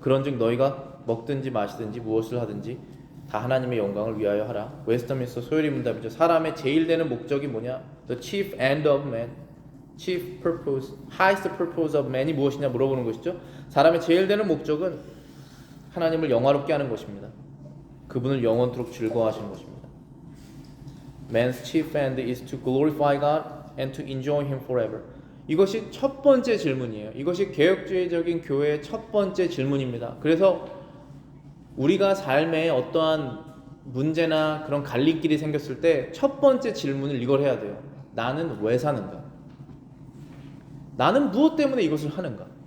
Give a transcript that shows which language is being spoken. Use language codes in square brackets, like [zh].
[ko] 그런즉 너희가 먹든지 마시든지 무엇을 하든지 다 하나님의 영광을 위하여 하라. 웨스터민스터 소요리 문답이죠. 사람의 제일 되는 목적이 뭐냐? [en] The chief end of man, chief purpose, highest purpose of man이 [ko] 무엇이냐 물어보는 것이죠. 사람의 제일 되는 목적은 하나님을 영화롭게 하는 것입니다. 그분을 영원토록 즐거워하시는 것입니다. [en] Man's chief end is to glorify God and to enjoy Him forever. [ko] 이것이 첫 번째 질문이에요. 이것이 개혁주의적인 교회의 첫 번째 질문입니다. 그래서 우리가 삶에 어떠한 문제나 그런 갈림길이 생겼을 때 첫 번째 질문을 이걸 해야 돼요. 나는 왜 사는가? 나는 무엇 때문에 이것을 하는가?